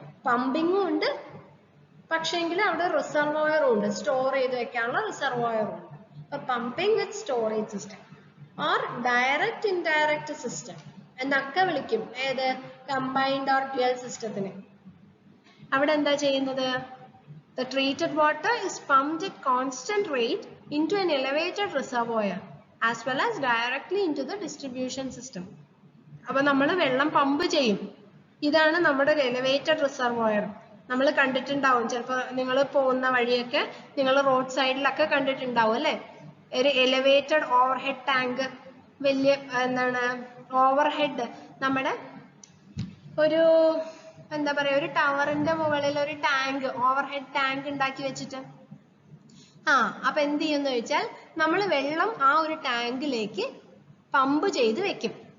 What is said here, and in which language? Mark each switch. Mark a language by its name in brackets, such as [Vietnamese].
[Malayalam] പമ്പിങ്ങും ഉണ്ട്, പക്ഷെങ്കിൽ അവിടെ റിസർവോയറും ഉണ്ട്, സ്റ്റോർ ചെയ്ത് വെക്കാനുള്ള റിസർവോയറും ഉണ്ട്. അപ്പൊ pumping with storage system or direct indirect system എന്നൊക്കെ വിളിക്കും ഏത് കമ്പൈൻഡ് ഓർ ഡ്യുവൽ സിസ്റ്റത്തിന്. അവിടെ എന്താ ചെയ്യുന്നത്? [English] The treated water is pumped at constant rate into an elevated reservoir as well as directly into the distribution system. [Malayalam] അപ്പോൾ നമ്മൾ വെള്ളം പമ്പ് ചെയ്യും. ഇതാണ് നമ്മുടെ എലിവേറ്റഡ് റിസർവോയർ. നമ്മൾ കണ്ടിട്ടുണ്ടാവും, ചിലപ്പോൾ നിങ്ങൾ പോകുന്ന വഴിയൊക്കെ നിങ്ങൾ റോഡ് സൈഡിലൊക്കെ കണ്ടിട്ടുണ്ടാവും അല്ലേ, ഒരു എലിവേറ്റഡ് ഓവർഹെഡ് ടാങ്ക്. വലിയ എന്താണ് ഓവർഹെഡ്, നമ്മുടെ ഒരു എന്താ പറയാ ഒരു ടവറിന്റെ മുകളിൽ ഒരു ടാങ്ക്, ഓവർഹെഡ് ടാങ്ക് ഉണ്ടാക്കി വെച്ചിട്ട് അപ്പൊ എന്ത് ചെയ്യുമെന്ന് ചോദിച്ചാൽ നമ്മൾ വെള്ളം ആ ഒരു ടാങ്കിലേക്ക് പമ്പ് ചെയ്ത് വെക്കും.